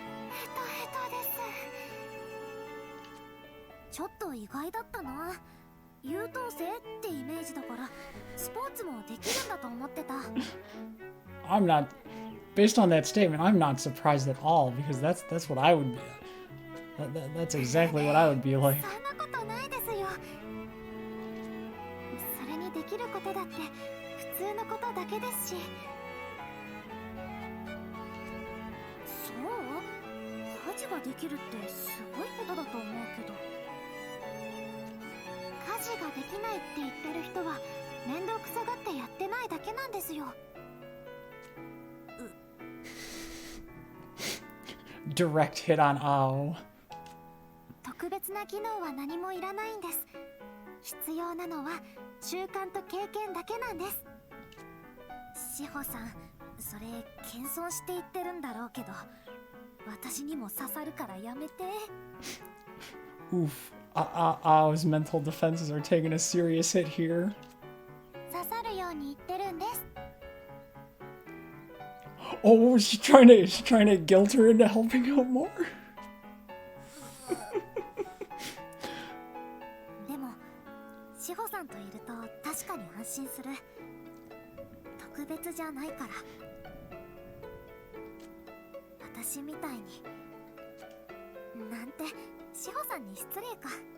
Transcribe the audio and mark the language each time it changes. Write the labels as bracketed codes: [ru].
[ja] ヘトヘトです。ちょっと意外だったな。優等生ってイメージだからスポーツもできるんだと思ってた。 [en] I'm not, based on that statement, I'm not surprised at all because that's what I would be. That's exactly what I would be like. [ja] そんなことないですよ。それにできることだって普通のことだけですし。そう？家事ができるってすごいことだと思うけど。家事ができないって言ってる人は面倒くさがってやってないだけなんですよ。 [en] Direct hit on Ao. [ja] 特別な技能は何もいらないんです。必要なのは習慣と経験だけなんです。志保さん、それ謙遜して言ってるんだろうけど、私にも刺さるからやめて。 [en] Oof. Ao's mental defenses are taking a serious hit here. [ja] 刺さるように言ってるんです。 [en] Oh, she's trying to guilt her into helping out more? [ja] でも志保さんといると確かに安心する。特別じゃないから。私みたいになんて志保さんに失礼か。